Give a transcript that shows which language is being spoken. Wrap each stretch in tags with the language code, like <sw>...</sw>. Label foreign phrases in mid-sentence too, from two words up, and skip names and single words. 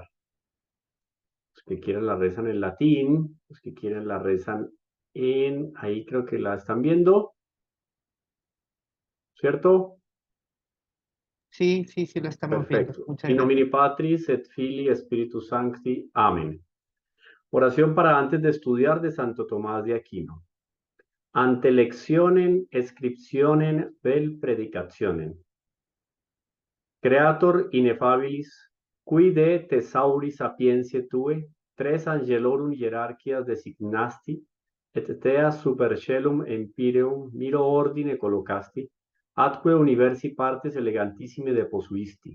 <es>Los que quieran la rezan en latín, los que quieren la rezan ahí creo que la están viendo, ¿cierto? Sí, sí, sí, lo estamos viendo. Perfecto. Muchas</es> <la>In nomine</la> <es>gracias.</es> <la>Patris et Filii Spiritus Sancti. Amén.</la> <es>Oración para antes de estudiar de Santo Tomás de Aquino.</es> <la>Ante lectionem scriptionem vel predicationem. Creator ineffabilis, qui de thesauri sapientiae tue, tres angelorum hierarchias designasti, et tea super caelum empyreum miro ordine collocasti, atque universi partes elegantissime deposuisti.</la>